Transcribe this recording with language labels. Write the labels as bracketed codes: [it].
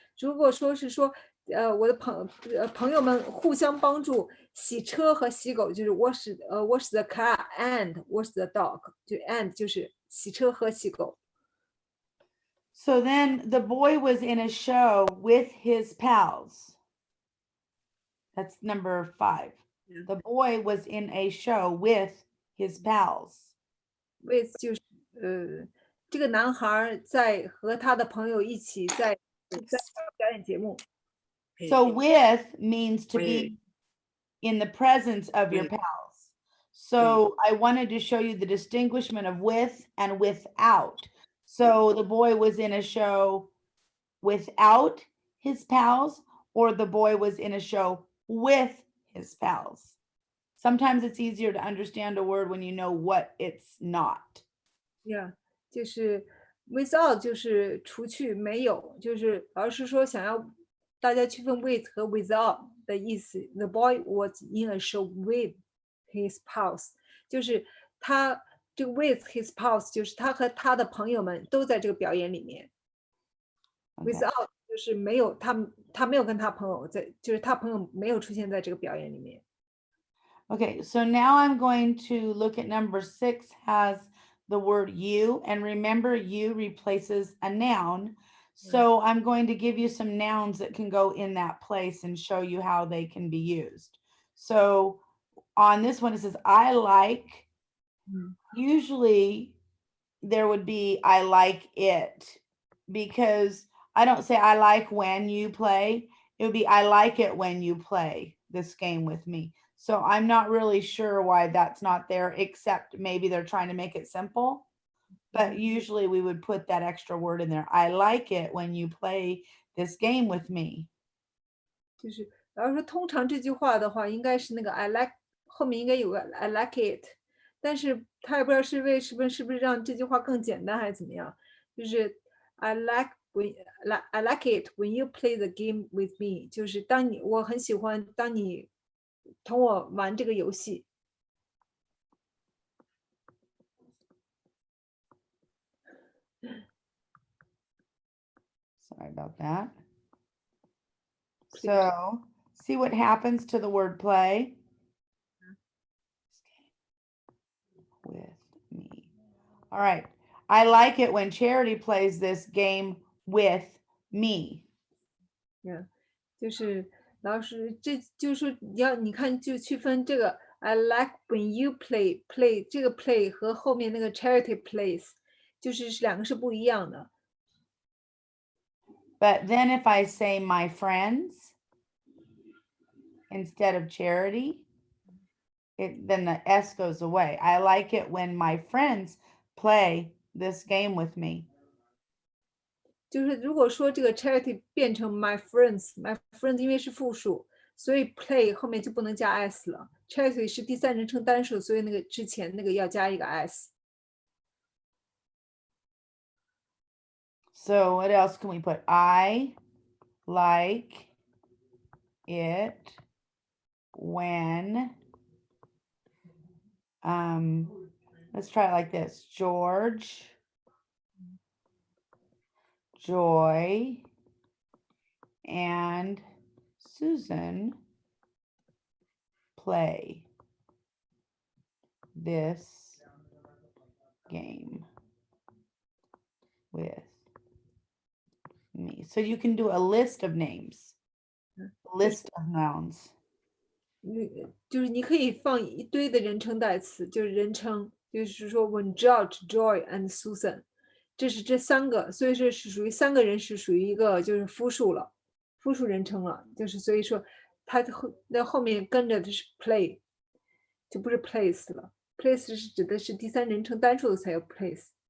[zh] 如果说是说我的朋友们互相帮助洗车和洗狗，就是 [en] wash the car and wash the dog， [zh] 就 and 就是洗车和洗狗。 [en] So then the boy was in a show with his pals. That's number 5. Yeah. The boy was in a show with his pals. [zh] with 就是这个男孩在和他的朋友一起在表演节目。 [en] So with means to be in the presence of your pals. So I wanted to show you the distinguishment of with and without. So the boy was in a show without his pals, or the boy was in a show with his pals. Sometimes it's easier to understand a word when you know what it's not. [zh] Yeah， 就是 without 就是除去没有，就是老师说想要大家区分 with 和 without 的意思。 [en] The boy was in a show with his pals， [zh] 就是他这个 [en] with his pals [zh] 就是他和他的朋友们都在这个表演里面。 [en] Okay. Without [zh] 就是没有他没有跟他朋友在，就是他朋友没有出现在这个表演里面。 [en] Okay, so now I'm going to look at number 6 has the word you, and remember you replaces a noun. So I'm going to give you some nouns that can go in that place and show you how they can be used. So on this one, it says, I like, usually there would be, I like it, because I don't say I like when you play. It would be, I like it when you play this game with me. So I'm not really sure why that's not there, except maybe they're trying to make it simple. But usually we would put that extra word in there. I like it when you play this game with me. [zh] 就是然后说通常这句话的话，应该是那个 I like 后面应该有个 [en] I like it， [zh] 但是他也不知道是不是让这句话更简单还是怎么样，就是 [en] I like it when you play the game with me， [zh] 就是我很喜欢当你同我玩这个游戏。 [en] Sorry about that. So see what happens to the word play with me. All right. I like it when Charity plays this game with me. [zh] 就是老师，这就是说你看就区分这个 [en] I like when you play [zh] 这个 play 和后面那个 [en] charity plays， [zh] 就是两个是不一样的。 [en] But then if I say my friends instead of Charity, then the S goes away. I like it when my friends play this game with me. [zh] 就是如果说这个 charity 变成 [en] my friends [zh] 因为是复数，所以 play 后面就不能加 s 了。 charity 是第三人称单数，所以那个之前那个要加一个 s。 [en] So what else can we put? I like it when, let's try it like this. George, Joy, and Susan play this game with me. So you can do a list of names, list of nouns. [zh] 就是你可以放一堆的人称代词，就是人称，就是说 [en] when George, Joy and Susan， [zh] 这三个，所以说是属于三个人，是属于一个就是复数了，复数人称了，就是所以说它后面跟着的是 play， 就不是 place 了 ，place 是指的是第三人称单数的才有 place。